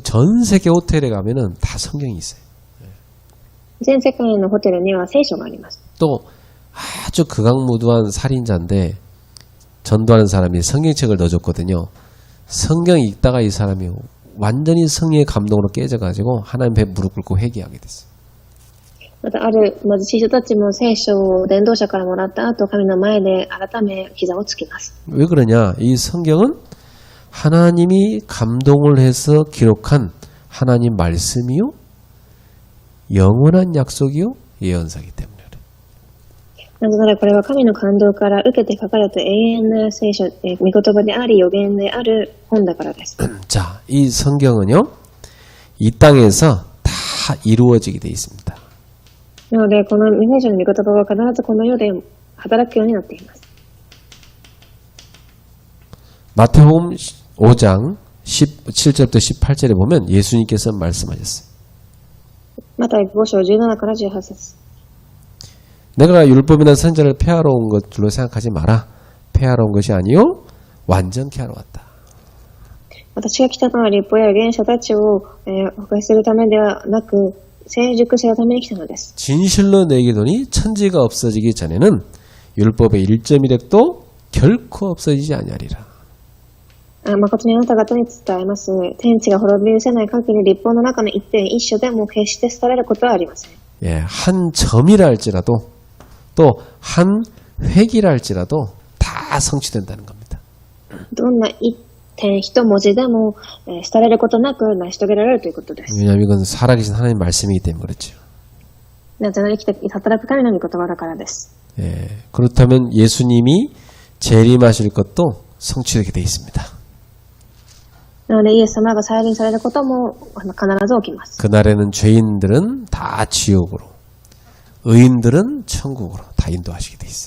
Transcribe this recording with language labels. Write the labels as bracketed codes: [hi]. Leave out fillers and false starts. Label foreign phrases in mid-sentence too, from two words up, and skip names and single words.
[ko] 전 세계 호텔에 가면은 다 성경이 있어요. [ja] 全世界のホテルには聖書があります。 [ko] 또 아주 극악무도한 살인자인데 전도하는 사람이 성경책을 넣어줬거든요. 성경 읽다가 이 사람이 완전히 성령의 감동으로 깨져가지고 하나님 앞에 무릎 꿇고 회개하게 됐어요. [ja] またある貧しい人たちも聖書を伝道者からもらった後、神の前で改め膝をつきます。 [ko] 왜 그러냐? 이 성경은 하나님이 감동을 해서 기록한 하나님 말씀이요 영원한 약속이요 예언서이기 때문에. [ja] なぜならこれは神の感動から受けて書かれた永遠な聖書、御言葉であり予言である本だからです。 [ko] 자, 이 성경은요 이 땅에서 다 이루어지게 돼 있습니다. [ja] なのでこの聖書の御言葉は必ずこの世で働くようになっています。 [ko] 마태복음 5장 17절부터 18절에 보면 예수님께서 말씀하셨어요. また5章17から18節 내가 율법이나 선지자를 폐하러 온 것 줄로 생각하지 마라. 폐하러 온 것이 아니요 완전케 하러 왔다. [ja] 私が来たのは立法や預言者たちを破壊するためではなく成熟するために来たのです。 [ko] 진실로 내게 이르노니 천지가 없어지기 전에는 율법의 1.1획도 결코 없어지지 아니하리라. [ja] 誠にあなた方に伝えます。天地が滅び失せない限り立法の中の一点一所でも決して廃れることはありません。 [ko] 예, 한 점이라 할지라도 또 한 획이라 할지라도 다 성취된다는 겁니다. [ja] どんな一点一文字でも廃れることなく成し遂げられるということです。 [ko] 왜냐하면 이건 살아계신 하나님 말씀이기 때문에 그렇죠. [ja] なぜなら生きて働く神の御言葉だからです。 [ko] 예, 그렇다면 예수님이 재림하실 것도 성취되게 돼 있습니다. [ja] なのでイエス様が再臨されることも必ず起きます。 [ko] 그날에는 죄인들은 다 지옥으로, 의인들은 천국으로 다 인도하시게 돼 있어요.